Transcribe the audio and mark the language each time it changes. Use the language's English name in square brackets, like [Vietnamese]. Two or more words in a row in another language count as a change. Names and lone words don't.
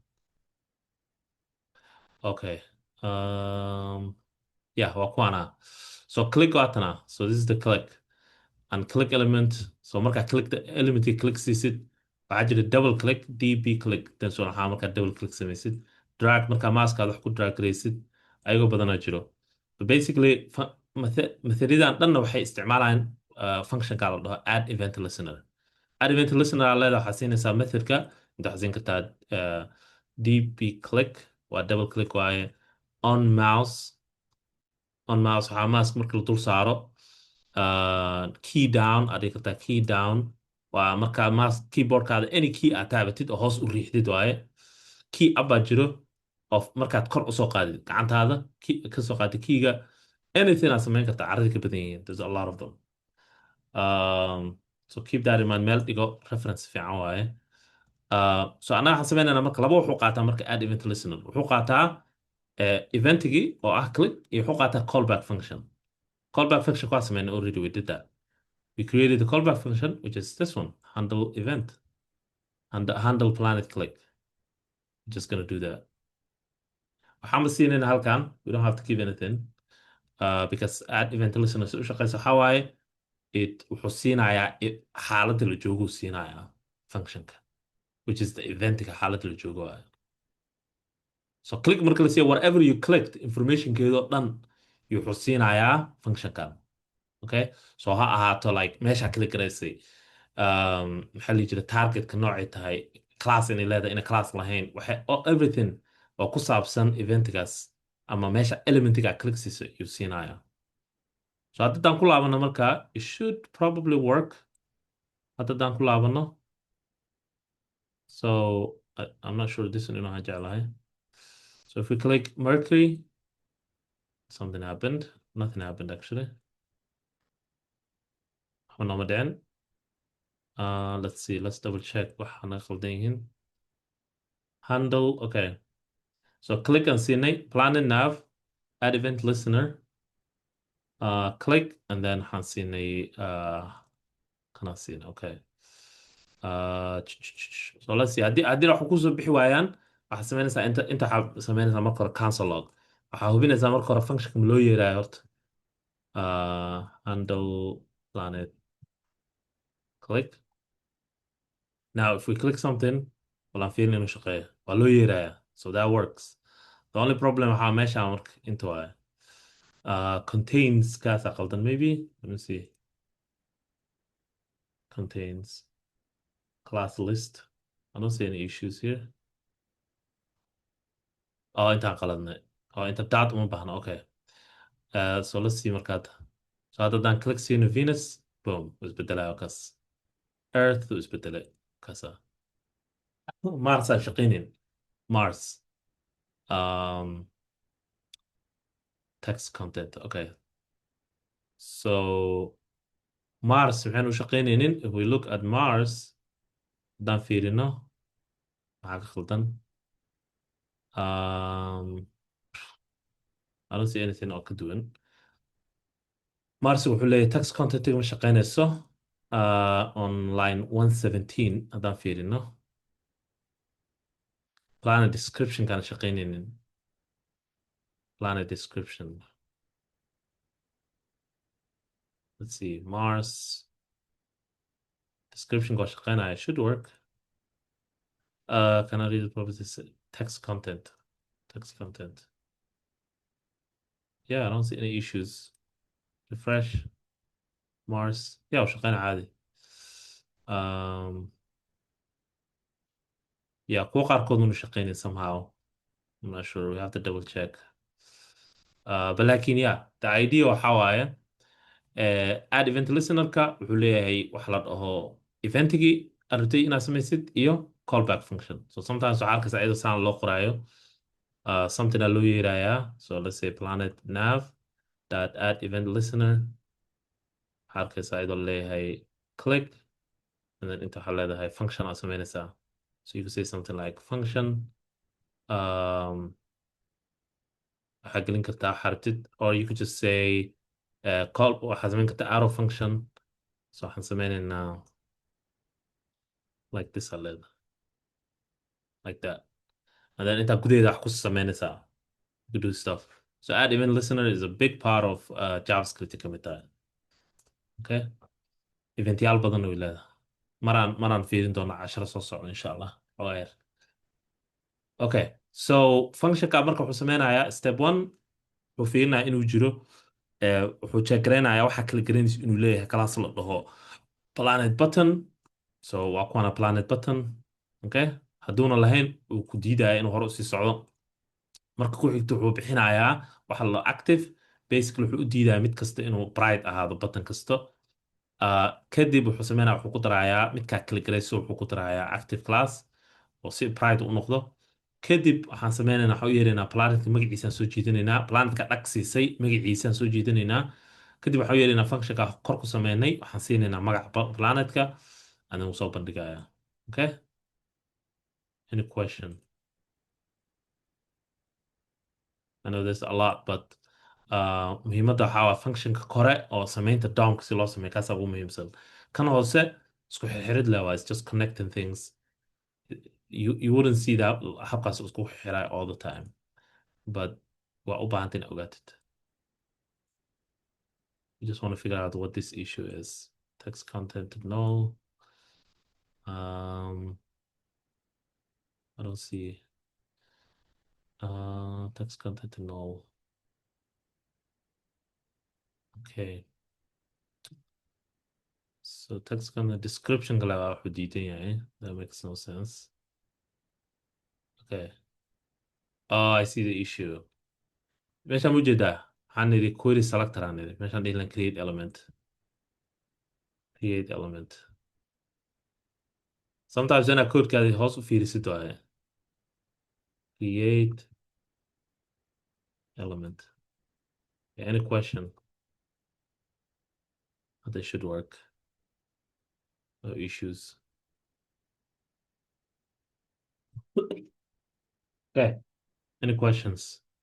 [English] Okay. Yeah, wakwana. So click watana. So this is the click. And click element. So marka click the element you click it. [Somali] waxaa jira [English] double click, DB click. Then so [Somali] waxaa marka [English] double click [Somali] samaysid. Drag marka maaska wax ku drag garaysid. Ayagoo badanaa jiro. [English] So basically, [Somali] methodadan dhanna waxay isticmaalayaan functionka la dhaho [English] add event listener. Add event listener [Somali] aa leedahay waxaa siinaysaa methodka inta waxaa siin kartaa [English] db click [Somali] waa [English] double click [Somali] waaye [English] on mouse [Somali] waxaa mouse marka la dul saaro [English] key down [Somali] aad dhigi kartaa [English] key down [Somali] waa markaa mouse keyboardkaada [English] any key [Somali] aad taabatid oo hoos u riixdid waaye [English] key up [Somali] baa jiro oo markaad kor usoo qaadid gacantaada kasoo qaadid keyga anything aad samayn kartaa carradii ka badan yihiin [English] there's a lot of them. So keep that in mind. [Somali] Meel dhigo reference fiican waaye. So anaga waxaan sameynaynaa marka laba wuxuu qaataa marka [English] add event listener. [Somali] Wuxuu qaataa eventigi oo ah click iyo wuxuu qaataa [English] callback function. Callback function [Somali] waa sameynay [English] already we did that. We created the callback function which is this one handle event and handle planet click. We're just gonna do that. [Somali] waxaan siinayna halkan [English] we don't have to keep anything because add event listener [Somali] si u shaqeysa waxaa waaye wuxuu siinayaa xaaladda la joogo siinayaa functionka [English] which is the [Somali] eventiga xaaladda la joogo waayo. [English] So click [Somali] marka la siiya [English] whatever you clicked [Somali] informationkeedoo dhan wuxuu siinayaa functionkan. [English] Okay, so [Somali] ha ahaato like meesha click garaysay maxaa la jira targetka noocay tahay class inay leedahay ina class lahayn waxay everything oo ku saabsan eventigaas ama meesha elementiga click siisa yuu siinayaa. [English] So [Somali] haddaan ku laabano marka [English] it should probably work. [Somali] haddaan ku laabano [English] so I'm not sure this one [Somali] inuu jeclahay. [English] So if we click Mercury something happened. Nothing happened actually. Then let's see, let's double check [Somali] waxaana khaldan yihiin. [English] Handle, okay. So click and siinay planet nav, add event listener, click, and then [Somali] waxaan siinay kanaan siinay, [English] okay. So let's see, [Somali] haddii wax kusoo bixi waayaan, waxaad samaynaysaa inta waxaad samaynaysaa marka hore [English] cancel log. [Somali] waxaa hubinaysaa marka hore functionka ma loo yeerayo horta. [English] Handle planet, click. Now if we click something, well, I'm feeling [Somali] inuu shaqeeyo, waa loo yeerayaa, [English] so that works. The only problem [Somali] waxaa meesha marka inta waaya. [English] Contains [Somali] kaasa qaldan [English] maybe, let me see. Contains class list. I don't see any issues here. [Somali] Oh, intaan qaladnay. Oh, inta dot uma baahna, [English] okay. So let's see markaad. [Somali] So haddaan click siino Venus, boom, wuu isbedelaya kaas. Earth wuu isbedelay kaasa. Mars aan shaqaynin. Mars. [English] Text content, okay. [Somali] So Mars waxaan u shaqaynaynin. [English] If we look at Mars, [Somali] haddaan fiirino, maxaa ka khaldan? [English] I don't see anything [Somali] oo ka duwan. Mars wuxuu leeyahay [English] text content [Somali] ma shaqaynayso [English] on line 117 [Somali] haddaan fiirino. [English] Planet description [Somali] kana shaqaynaynin. [English] Planet description. Let's see, Mars description [Somali] go shaqaynaya, [English] should work. Can I read the properties? Text content. Text content. Yeah, I don't see any issues. Refresh. Mars. Yeah, [Somali] shaqaynaya caadi. Yeah, kuwa qaarkood unu shaqaynin somehow. [English] I'm not sure. We have to double check. But laakiin yeah, the idea [Somali] waxaa waaye [English] add event listener-ka [Somali] wuxuu leeyahay wax la dhaho eventigii aad rabtay inaad samaysid iyo [English] callback function. So sometimes [Somali] waxaa arkaysa iyadoo saan loo qoraayo something aa loo yeerayaa. [English] So let's say planet nav dot add event listener. [Somali] waxaa arkaysa iyadoo leeyahay [English] click, and then [Somali] inta waxaa leedahay function aad samaynaysaa. [English] So you can say something like function. [Somali] waxaa gelin kartaa xartid, [English] or you could just say call, [Somali] waxaa samayn kartaa [English] arrow function. [Somali] So waxaan sameynaynaa [English] like this [Somali] aa leedahay, [English] like that, and then [Somali] intaa gudaheeda wax ku samaynaysaa, [English] you do stuff. So add event listener is a big part of JavaScript [Somali] ka mid tahay. Okay, eventyaal badan way leedahay. maraan fiirin doona casharo soo socda insha allah. [English] Okay, so [Somali] functionka marka wuxuu sameynayaa [English] step 1, [Somali] wuxuu fiirinayaa inuu jiro, wuxuu check gareynayaa waxa kala garanaysa inuu leeyahay class la dhaho [English] planet button. [Somali] So waa kuwana [English] planet button. [Somali] Okay, hadduuna lahayn uu ku diidaya inuu hore usii socdo. marka ku xigto wuxuu bixinayaa waxa la active. Basically wuxuu u diidaya mid kasta inuu bright ahaado button kasta. kadib wuxuu sameynaya, wuxuu ku darayaa midkaa kala garayso, wuxuu ku darayaa [English] active class [Somali] oo si bright u noqdo. kadib waxaan sameynaynaa, waxaan u yeeraynaa planetka magaciisaan soo jiidanaynaa. planetka dhag siisay magaciisaan soo jiidanaynaa. kadib waxaan u yeeraynaa functionka kor ku sameynay, waxaan siinaynaa magaca planetka, [English] and then [Somali] wuu soo bandhigayaa. [English] Okay, any question? I know there's a lot, but [Somali] muhiimadda waxaa waa functionka kore oo samaynta DOM-ka si loo sameeyo, kaasaa ugu muhiimsan. kan hoose isku xirxirid leh waa, [English] it's just connecting things. You wouldn't see that [Somali] habkaas isku xiray [English] all the time, but [Somali] waa u baahanta in ogaatid. [English] You just want to figure out what this issue is. Text content null. I don't see text content null. Okay, so text content description [Somali] kale waa wuxuu diidan yahay. [English] That makes no sense. Okay, oh, I see the issue. [Somali] meeshaan u jeedaa waxaan nidhi [English] query selector [Somali] aan nidhi, meeshaan dhihi lan [English] create element. Create element. [Somali] Sometimes inaad codekaadi hoos u fiirisid waaye. [English] Create element. Yeah, any question? They should work. No issues. Okay. Any questions?